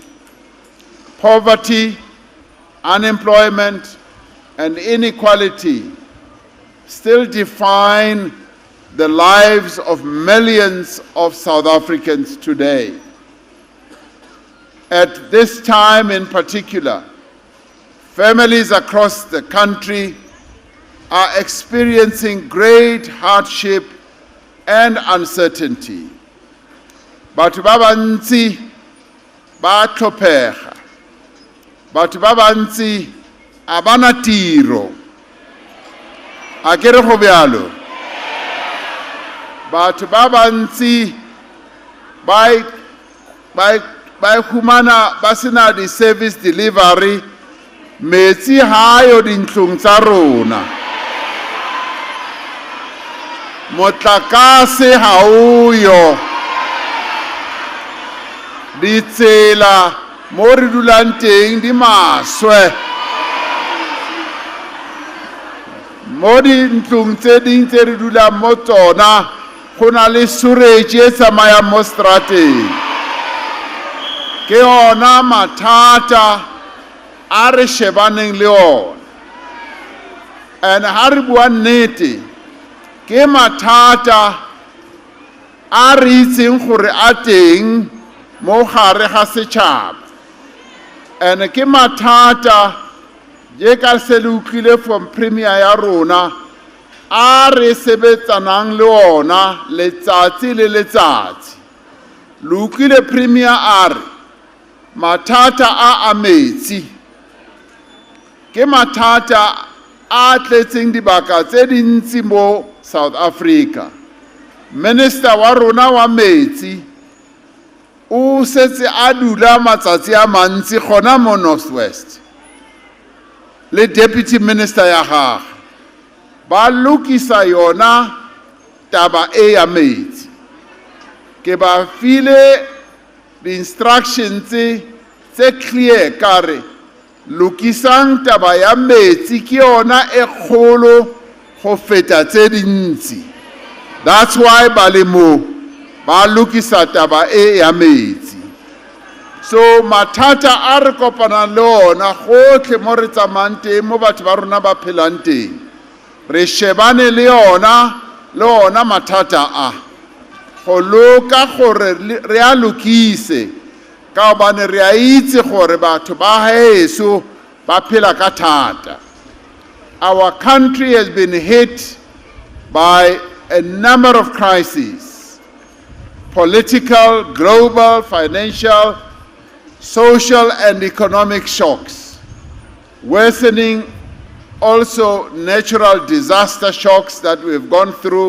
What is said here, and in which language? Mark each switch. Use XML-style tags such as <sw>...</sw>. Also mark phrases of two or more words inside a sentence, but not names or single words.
<en>Poverty, unemployment, and inequality still define the lives of millions of South Africans today. At this time in particular, families across the country are experiencing great hardship and uncertainty.</en> <tn>Batho ba bantsi ba tlhopega. Batho ba bantsi a bana tiro. A ke re go bjalo. Batho ba bantsi ba humana ba sena di-</tn> <en>service delivery,</en> <tn>metsi ha yo dintlong tsa rona. motlakase ha uyo, ditsela mo re dulang teng di maswe, mo dintlong tse ding tse re dulang mo tsona go na le sewerage e tsamayang mo strateng. Ke ona mathata a re shebaneng le ona, and ha re bua nnete ke mathata a re itseng gore a teng mo gare ga setšhaba, and ke mathata je ka se le utlwile</tn> <en>from premier</en> <tn>ya rona a re sebetsanang le ona letsatsi le letsatsi. Le utlwile premier a re mathata a metsi ke mathata a tletseng dibaka tse dintsi mo South Africa. Minister wa rona wa metsi o setse a dula matsatsi a mantsi gona mo Northwest, le</tn> <en>deputy minister</en> <tn>ya gagwe ba lokisa yona taba e ya metsi. Ke ba file</tn> <en>the instructions</en> <tn>tse clear kare lokisang taba ya metsi ke yona e kgolo go feta tse dintsi.</tn> <en>That's why</en> <tn>ba le mo ba lokisa taba e ya metsi. So mathata a re kopanang le ona gotlhe mo re tsamayang teng mo batho ba rona ba phelang teng, re shebane le ona mathata a go loka gore re a lokise ka gobane re a itse gore batho ba heso ba phela ka thata.</tn> <en>Our country has been hit by a number of crises: political, global, financial, social and economic shocks, worsening also natural disaster shocks that we've gone through.</en>